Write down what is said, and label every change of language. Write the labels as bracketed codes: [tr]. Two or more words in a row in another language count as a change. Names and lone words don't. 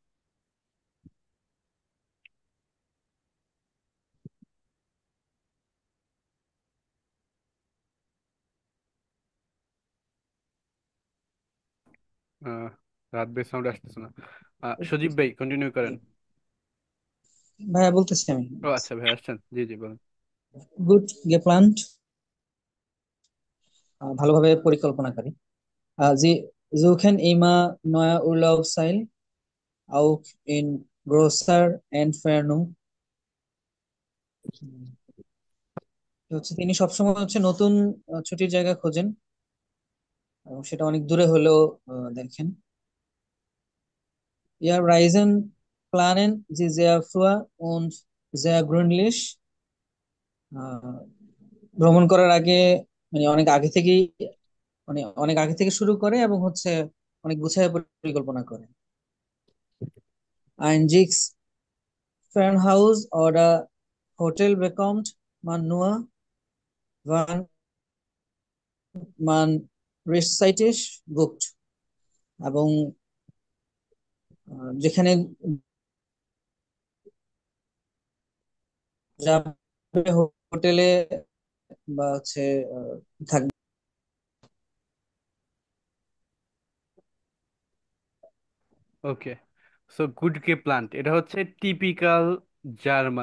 [bn] আহ রাহাত ভাই সাউন্ড আসতেছে না। সজীব ভাই কন্টিনিউ করেন। ভাইয়া বলতেছি আমি। ও আচ্ছা ভাই আসছেন, জি জি বলেন। [de] gut geplant, [bn] ভালোভাবে পরিকল্পনাকারী। [de] Sie suchen immer neue Urlaubsziele, auch in großer Entfernung. [bn] হচ্ছে তিনি সবসময় হচ্ছে নতুন ছুটির জায়গা খোঁজেন, এবং সেটা অনেক দূরে হলেও দেখেন। [de] Ihr Reisen planen Sie sehr früh und sehr gründlich. [bn] আহ, ভ্রমণ করার আগে মানে অনেক আগে থেকে শুরু করে এবং হচ্ছে অনেক গুছায় পরিকল্পনা করে। [de] Ein Jigs Fernhaus oder Hotel bekommt man nur, wann man rechtzeitig bucht, [bn] এবং যেখানে যাবে হোটেলে বা হচ্ছে থাকবে। [en] okay, so [de] gut ge plant [bn] এটা হচ্ছে [en] typical German.